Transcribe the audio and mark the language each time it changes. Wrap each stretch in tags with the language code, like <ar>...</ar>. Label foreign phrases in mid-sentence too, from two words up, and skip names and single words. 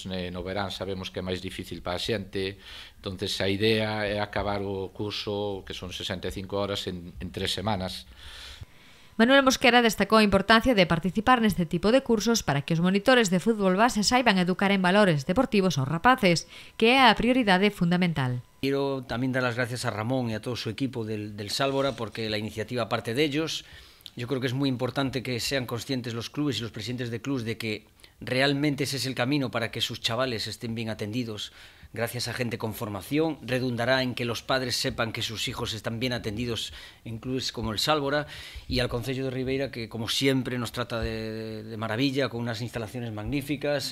<gl>No verán sabemos que é máis difícil para a xente, entonces a idea é acabar o curso, que son 65 horas, en 3 semanas. Manuel Mosquera destacou a importancia de participar neste tipo de cursos para que os monitores de fútbol base saiban educar en valores deportivos aos rapaces, que é a prioridade fundamental.</gl> <es>Quiero también dar las gracias a Ramón y a todo su equipo del Sálvora, porque la iniciativa parte de ellos. Yo creo que es muy importante que sean conscientes los clubes y los presidentes de clubes de que realmente ese es el camino para que sus chavales estén bien atendidos. Gracias a gente con formación, redundará en que los padres sepan que sus hijos están bien atendidos en clubes como el Sálvora, y al Concello de Ribeira, que como siempre nos trata de maravilla, con unas instalaciones magníficas.</es>